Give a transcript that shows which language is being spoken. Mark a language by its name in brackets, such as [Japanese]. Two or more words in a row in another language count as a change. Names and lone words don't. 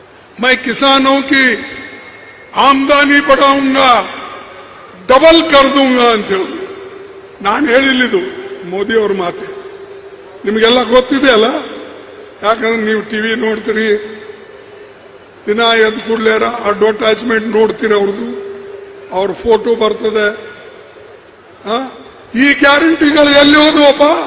[Hindi] मैं किसानों की आमदनी बढ़ाऊंगा, डबल कर दूंगा [Kannada] ಅಂತ ಹೇಳಿದ್ರು. ನಾನು ಹೇಳಿದ್ದು ಮೋದಿ ಅವರ ಮಾತೆ. ನಿಮಗೆಲ್ಲ ಗೊತ್ತಿದೆ ಅಲ್ಲ, ಯಾಕಂದ್ರೆ ನೀವು ಟಿವಿ ನೋಡ್ತೀರಿ, ದಿನ ಎದ್ದು ಕೂಡಲೇ ಅಡ್ವರ್ಟೈಸ್ಮೆಂಟ್ ನೋಡ್ತೀರಿ, ಅವ್ರ ಫೋಟೋ ಬರ್ತದೆ. ಈ ಗ್ಯಾರಂಟಿಗಳು ಎಲ್ಲಿ ಹೋದವಪ್ಪ?